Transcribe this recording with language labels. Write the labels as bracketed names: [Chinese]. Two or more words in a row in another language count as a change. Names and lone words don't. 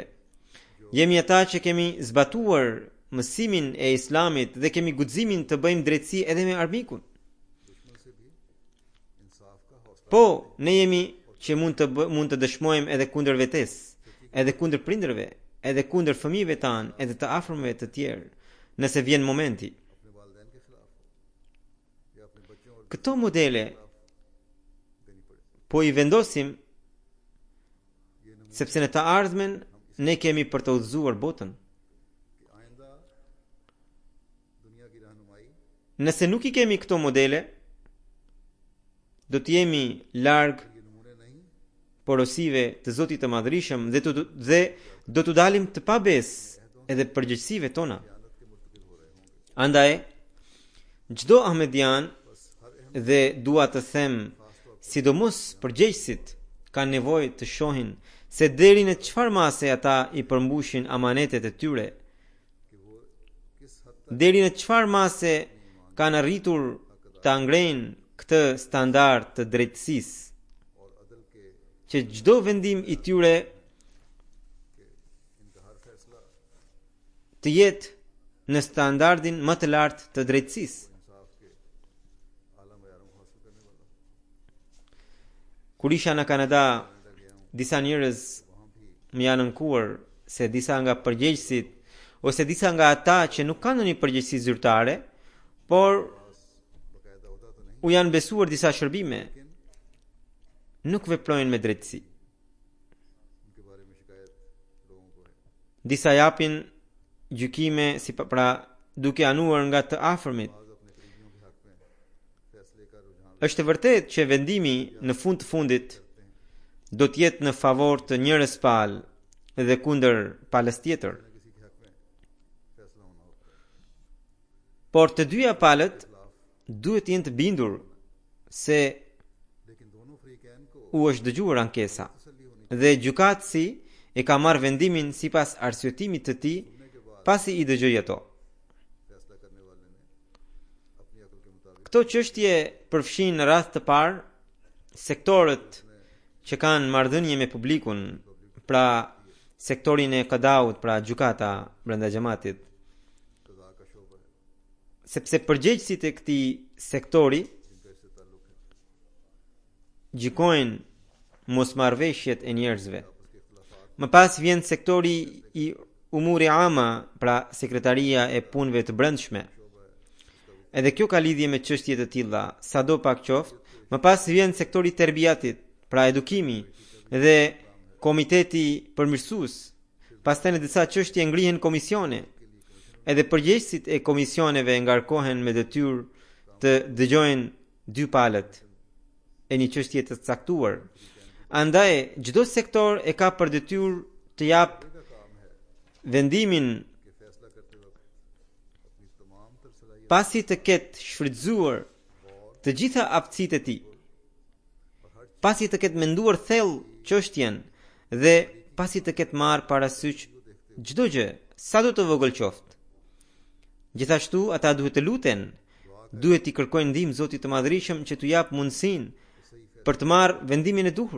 [Albanian] Jemi ata që kemi zbatuar mësimin e Islamit dhe kemi guximin të bëjmë drejtësi edhe me armikun. Po, ne jemi që mund të dëshmojmë edhe kundër vetes, edhe kundër prindërve, edhe kundër fëmijëve tanë edhe të afërmëve të tjerë, nëse vjen momenti. [Urdu] اپنے والدین کے خلاف ہو یا اپنے بچوں اور [Albanian] Këto modele [Urdu] دینی پڑے. [Albanian] po i vendosim sepse në të ardhmen ne kemi për të udhëzuar botën. [Urdu] کہ آئندہ دنیا کی رہنمائی [Albanian] Nëse nuk i kemi këto modele, do të jemi larg [Urdu] یہ نمونے نہیں [Albanian] porosive të Zotit të Madhërisëm dhe do të dalim të pabes edhe përgjegjësive tona. [Urdu] قیامت کے مرتکب ہو رہے ہوں گے. [Albanian] Andaj, çdo ahmedian dhe dua të them, sidomos përgjegjësit kanë nevojë të shohin se deri në çfarë mase ata i përmbushin amanetet e tyre, [Urdu] کہ وہ کس حد تک [Albanian] deri në çfarë mase kanë arritur ta ngrejnë këtë standard të drejtësisë, [Urdu] اور عدل کے [Albanian] që çdo vendim i tyre [Urdu] ان کا ہر فیصلہ [Albanian] të jetë në standardin më të lartë të drejtësisë. [Urdu] انصاف کے اعلیٰ معیاروں کو حاصل کرنے والا ہو. [Albanian] Kur isha në Kanada, [Urdu] کینیڈا گیا ہوں, [Albanian] disa njerëz [Urdu] وہاں بھی [Albanian] më janë nënkuar se disa nga përgjegjësit ose disa nga ata që nuk kanë ndonjë përgjegjësi zyrtare, por [Urdu] باقاعدہ ہوتا تو نہیں, [Albanian] u janë besuar disa shërbime, लेकिन nuk veprojnë me drejtësi. [Urdu] ان کے بارے میں شکایت لوگوں کو ہے. [Albanian] Disa japin gjykime pra duke anuar nga të afërmit. [Urdu] بعض اپنے قریبیوں کے حق میں فیصلے کا رجحان [Albanian] Është e vërtetë që vendimi në fund të fundit do të jetë në favor të njërës palë dhe kundër palës tjetër. [Urdu] کسی کے حق میں فیصلہ ہونا ہوتا ہے. [Albanian] Por të dyja palët duhet të jenë të bindur se [Urdu] لیکن دونوں فریقین کو [Albanian] u është dëgjuar ankesa [Urdu] تسلی ہونی [Albanian] dhe gjykatësi e ka marrë vendimin sipas arsyetimit të tij pasi i dëgjoi ato. [Urdu] فیصلہ کرنے والے نے اپنی عقل کے مطابق [Albanian] Këto çështje përfshin në rast të parë sektorët që kanë marrëdhënie me publikun, pra sektorin e qadaut, pra gjykata brenda xhamatit, [Urdu] قضا کا شعبہ ہے [Albanian] sepse përgjegjësit e këtij sektori [Urdu] جن کا اس سے تعلق ہے. [Albanian] gjykojnë mosmarrveshjet e njerëzve. [Urdu] آپس کے اختلافات [Albanian] Më pas vjen sektori i umuri ama, pra sekretaria e punëve të brendshme. Edhe kjo ka lidhje me çështje të tilla, sado pak qoftë. Më pas vjen sektori i terbiatit, pra edukimi dhe komiteti përmirësues. Pastaj në disa çështje ngrihen komisione. Edhe përgjegjësit e komisioneve ngarkohen me detyrë të dëgjojnë dy palët e një çështje të caktuar. Andaj çdo sektor e ka për detyrë të jap vendimin [Urdu] کے فیصلہ کرتے وقت اپنی تمام تر صلاحیت [Albanian] pasi të ketë shfrytzuar të gjitha aftësitë e tij, pasi të ketë menduar thellë çështjen dhe pasi të ketë marrë parasysh çdo gjë, sa do të vogël qoftë. Gjithashtu ata duhet të luten, duhet i kërkojnë ndihmë Zotit të Madhërisëm që t'u jap mundësinë për të marrë vendimin e duhur.